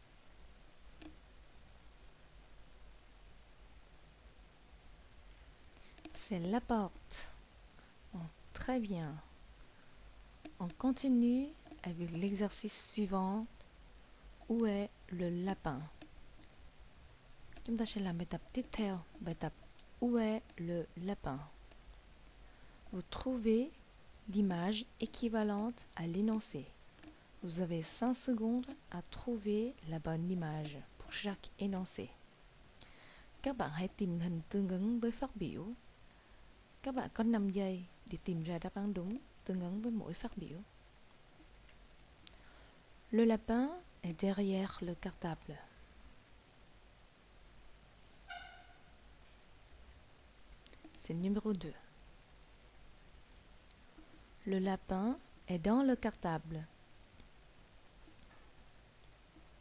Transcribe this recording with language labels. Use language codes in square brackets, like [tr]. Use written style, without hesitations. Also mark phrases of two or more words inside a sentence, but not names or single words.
[fr] C'est la porte. Bon, très bien. On continue avec l'exercice suivant. Où est le lapin? [vi] Chúng ta sẽ làm bài tập tiếp theo. Bài tập [fr] Où est le lapin? Vous trouvez l'image équivalente à l'énoncé. Vous avez 5 secondes à trouver la bonne image pour chaque énoncé. [vi] Các bạn hãy tìm hình tương ứng với phát biểu. Các bạn có 5 giây để tìm ra đáp án đúng tương ứng với mỗi phát biểu. [fr] Le lapin est derrière le cartable. C'est le numéro 2. Le lapin est dans le cartable.